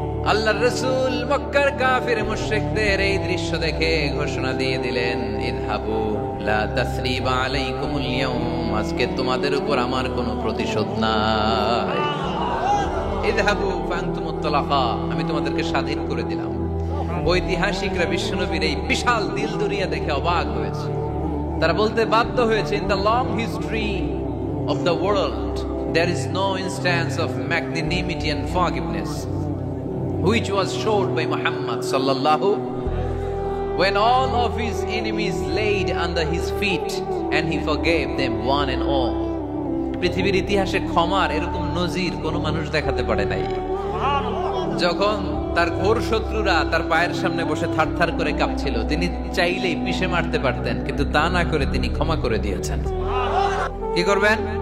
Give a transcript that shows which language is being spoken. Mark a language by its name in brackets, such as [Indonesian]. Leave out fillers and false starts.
[Bangla] আল্লাহর রাসূল মক্কার কাফির মুশরিকদের এই দৃশ্য দেখে ঘোষণা দিয়ে দিলেন, [Arabic] ইযহাবু লা তাসরিবা আলাইকুমুল ইয়াউম, [Bangla] আজকে তোমাদের উপর আমার কোনো প্রতিশোধ নাই। [Arabic] ইযহাবু ফাআনতুমুত তালাকা, [Bangla] আমি তোমাদেরকে স্বাধীন করে দিলাম। ঐতিহাসিকরা বিশ্বনবীর এই বিশাল দিল দরিয়া দেখে অবাক হয়েছে। [English] তারা বলতে বাধ্য হয়েছে, in the long history of the world there is no instance of magnanimity and forgiveness which was showed by Muhammad sallallahu, when all of his enemies laid under his feet and he forgave them one and all. [Bangla] পৃথিবীর ইতিহাসে ক্ষমার এরকম নজির কোন মানুষ দেখাতে পারে নাই। যখন তার ঘোর শত্রুরা তার পায়ের সামনে বসে থারথার করে কাঁপছিল, তিনি চাইলেই পিষে মারতে পারতেন, কিন্তু তা না করে তিনি ক্ষমা করে দিয়েছেন। কি করবেন?